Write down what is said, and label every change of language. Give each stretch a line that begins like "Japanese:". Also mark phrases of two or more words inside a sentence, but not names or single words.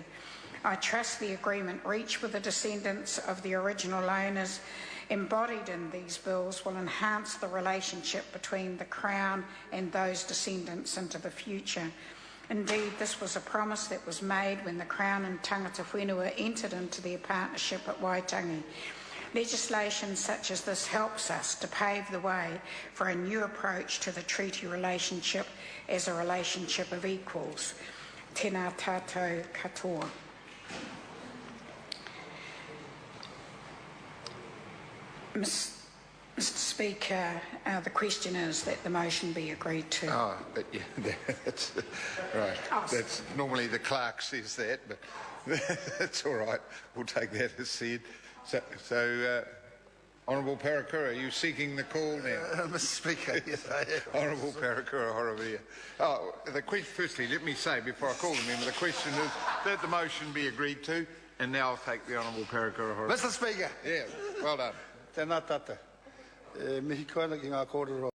English: I trust the agreement reached with the descendants of the original owners embodied in these bills will enhance the relationship between the Crown and those descendants into the future. Indeed, this was a promise that was made when the Crown and
Māori: tangata whenua
English: entered into their partnership at Waitangi. Legislation such as this helps us to pave the way for a new approach to the treaty relationship as a relationship of equals.
Māori: Tēnā tātou katoa.
English: Mr Speaker, the question is that the motion be agreed to. Oh, but yeah, that's right. Oh. That's normally the clerk says that, but that's all right. We'll take that as said. So Honourable Parakura, are you seeking the call now? Mr Speaker, yes I am. Honourable Parakura Horovia. Oh, firstly, let me say before I call the member, the question is that the motion be agreed to, and now I'll take the Honourable Parakura Horovia. Mr Speaker. Yeah, well done.
Māori: Tēnā tata. Mihi koina ki ngā kōrero.